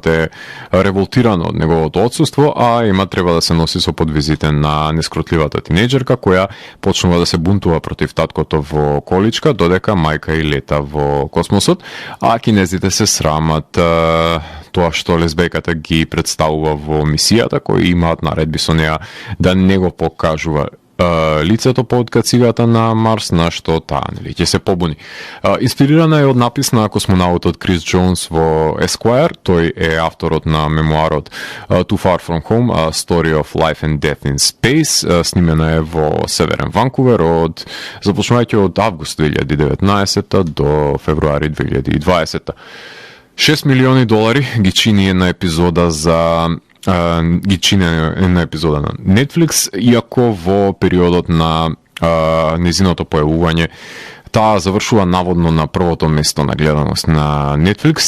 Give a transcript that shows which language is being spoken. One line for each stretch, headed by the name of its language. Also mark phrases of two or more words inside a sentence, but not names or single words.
Macedonian: е револтирана од неговото отсуство, а има треба да се носи со подвизите на нескротливата тинејџерка која почнува да се бунтува против таткото во количка, додека мајка и лета во космосот, а кинезите се срамат тоа што лесбејката ги представува во мисијата, кои имаат наредби со неа да не го покажува лицето под кацигата на Марс, на што таа ќе се побуни. Инспирирана е од напис на космонаутот Крис Джонс во Esquire. Тој е авторот на мемуарот Too Far From Home, A Story of Life and Death in Space. Снимена е во Северен Ванкувер започнувајќи од август 2019 до февруари 2020. $6 милиони ги чини една епизода на епизода на Netflix, иако во периодот на незиното појавување таа завршува наводно на првото место на гледаност на Netflix.